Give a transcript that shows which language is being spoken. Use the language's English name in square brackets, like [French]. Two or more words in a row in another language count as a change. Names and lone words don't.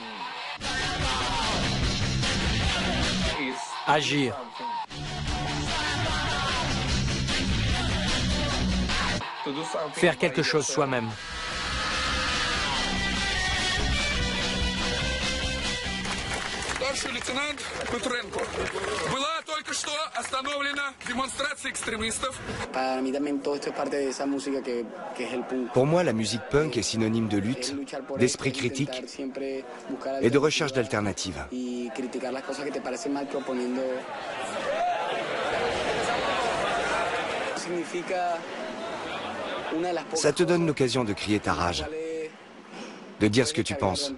[French] Agir. Faire quelque chose soi-même. [Russian] Старший лейтенант Петренко. Была только что остановлена демонстрация экстремистов. [French] Pour moi, la musique punk est synonyme de lutte, d'esprit critique et de recherche d'alternatives. Ça te donne l'occasion de crier ta rage, de dire ce que tu penses.